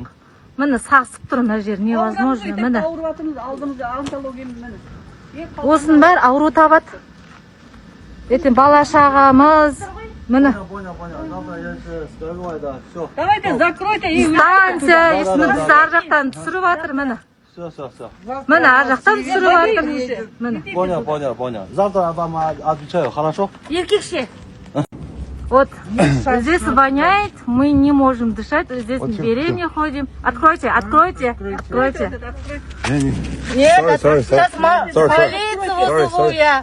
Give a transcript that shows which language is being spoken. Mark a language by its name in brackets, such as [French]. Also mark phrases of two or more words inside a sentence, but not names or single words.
[Kazakh] Міне сасып тұр мына жер, невозможно, міне. Осының бәрі ауру табады. Ертең бала шағамыз, міне. [Russian] Давайте закройте. [Kazakh] Станция, бізді ар жақтан түсіріп жатыр, міне. Міне ар жақтан түсіріп жатыр. Міне. [Russian] Понял. Завтра я вам отвечаю, хорошо? [Kazakh] Еркекше. [Russian] Вот, здесь воняет, мы не можем дышать, здесь беременные ходим. Откройте. Нет, сейчас полицию вызову я.